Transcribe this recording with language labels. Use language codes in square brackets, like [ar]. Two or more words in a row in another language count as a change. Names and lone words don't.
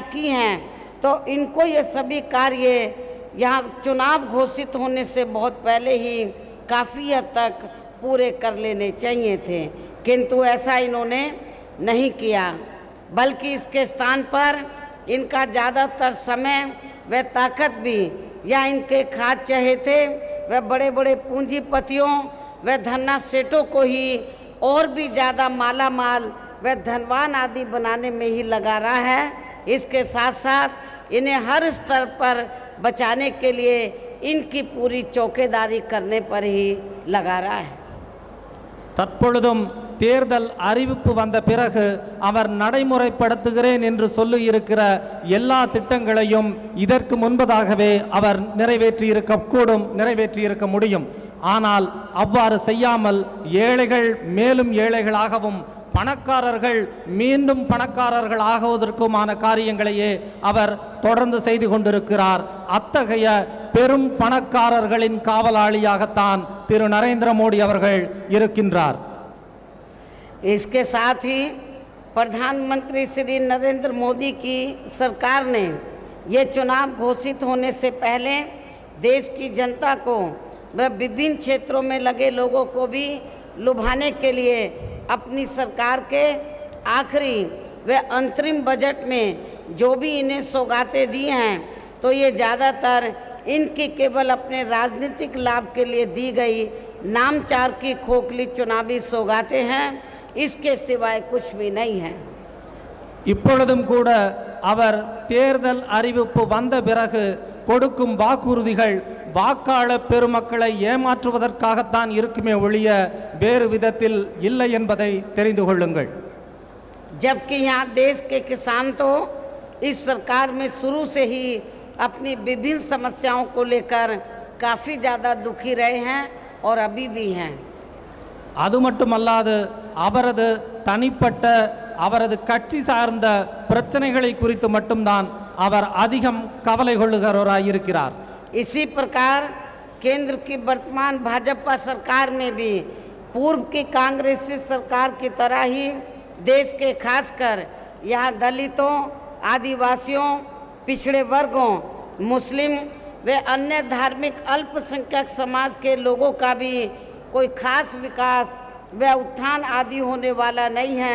[hi] की हैं तो इनको ये सभी कार्य यहाँ चुनाव घोषित होने से बहुत पहले ही काफ़ी हद तक पूरे कर लेने चाहिए थे, किंतु ऐसा इन्होंने नहीं किया, बल्कि इसके स्थान पर इनका ज़्यादातर समय व ताकत भी या इनके खास चहेते व बड़े बड़े पूंजीपतियों व धन्ना सेठों को ही और भी ज़्यादा माला माल व धनवान आदि बनाने में ही लगा रहा है। इसके साथ साथ इन्हें हर स्तर पर बचाने के लिए इनकी पूरी चौकीदारी करने पर ही लगा रहा है। [ta] தற்பொழுதும் தேர்தல் அறிவிப்பு வந்த பிறகு அவர் நடைமுறைப்படுத்துகிறேன் என்று சொல்லி இருக்கிற எல்லா திட்டங்களையும் இதற்கு முன்பதாகவே அவர் நிறைவேற்றியிருக்கக்கூடும், நிறைவேற்றியிருக்க முடியும். ஆனால் அவ்வாறு செய்யாமல் ஏழைகள் மேலும் ஏழைகளாகவும் பணக்காரர்கள் மீண்டும் பணக்காரர்கள் ஆகுவதற்குமான காரியங்களையே அவர் தொடர்ந்து செய்து கொண்டிருக்கிறார். அத்தகைய பெரும் பணக்காரர்களின் காவலாளியாகத்தான் திரு நரேந்திர மோடி அவர்கள் இருக்கின்றார். [hi] इसके साथ ही प्रधानमंत्री श्री नरेंद्र मोदी की सरकार ने ये चुनाव घोषित होने से पहले देश की जनता को व विभिन्न क्षेत्रों में लगे लोगों को भी लुभाने के लिए अपनी सरकार के आखिरी व अंतरिम बजट में जो भी इन्हें सौगातें दी हैं तो ये ज़्यादातर इनकी केवल अपने राजनीतिक लाभ के लिए दी गई नामचार की खोखली चुनावी सौगातें हैं, इसके सिवाय कुछ भी नहीं है। [ta] இப்பொழுதும் கூட அவர் தேர்தல் அறிவிப்பு வந்த பிறகு கொடுக்கும் வாக்குறுதிகள் வாக்காளர் பெருமக்களை ஏமாற்றுவதற்காகத்தான் இருக்குமே ஒழிய வேறு விதத்தில் இல்லை என்பதை தெரிந்து கொள்ளுங்கள். [hi] जबकि यहाँ देश के किसान तो इस सरकार में शुरू से ही अपनी विभिन्न समस्याओं को लेकर काफ़ी ज़्यादा दुखी रहे हैं और अभी भी हैं। [ta] அது மட்டுமல்லாது அவரது தனிப்பட்ட அவரது கட்சி சார்ந்த பிரச்சனைகளை குறித்து மட்டும்தான் அவர் அதிகம் கவலை கொள்ளுகிறவராயிருக்கிறார். [hi] इसी प्रकार केंद्र की वर्तमान भाजपा सरकार में भी पूर्व की कांग्रेसी सरकार की तरह ही देश के खासकर यहाँ दलितों, आदिवासियों, पिछड़े वर्गों, मुस्लिम व अन्य धार्मिक अल्पसंख्यक समाज के लोगों का भी कोई खास विकास व उत्थान आदि होने वाला नहीं है,